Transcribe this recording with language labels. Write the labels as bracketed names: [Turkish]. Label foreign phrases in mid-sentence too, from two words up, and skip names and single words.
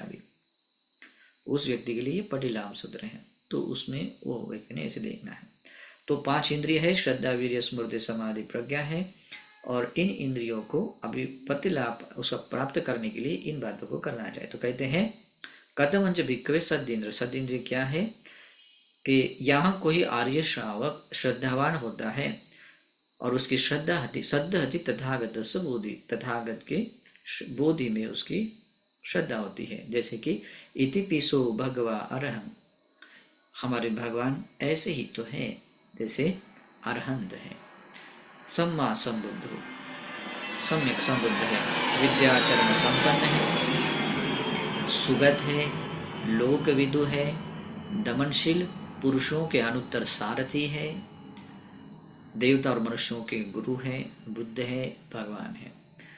[Hindi] अभी उस व्यक्ति के लिए ये पटिलाम सूत्र है, तो उसमें वो व्यक्ति ने ऐसे देखना है। तो 5 इंद्रिय है, श्रद्धा वीर्य स्मृति समाधि प्रज्ञा है, और इन इंद्रियों को अभी प्रतिलाभ उसका प्राप्त करने के लिए इन बातों को करना चाहिए। तो कहते हैं [Pali] कथमंच भिक्कवे सद्इंद्र, [Hindi] सद्इंद्र क्या है कि यहाँ कोई आर्य श्रावक श्रद्धावान होता है और उसकी श्रद्धा [Pali] हति सद्ध हति तथागत बोधि, [Hindi] तथागत के बोधि में उसकी श्रद्धा होती है। जैसे कि [Pali] इति पिसो भगवा अरहं, [Hindi] हमारे भगवान ऐसे ही तो है जैसे अरहंत है, [Pali] सम्मा संबुद्ध [Hindi] हो, सम्यक संबुद्ध है, विद्याचरण संपन्न है, सुगत है, लोकविदु है, दमनशील, पुरुषों के अनुत्तर सारथी है, देवता और मनुष्यों के गुरु है, बुद्ध है, भगवान है।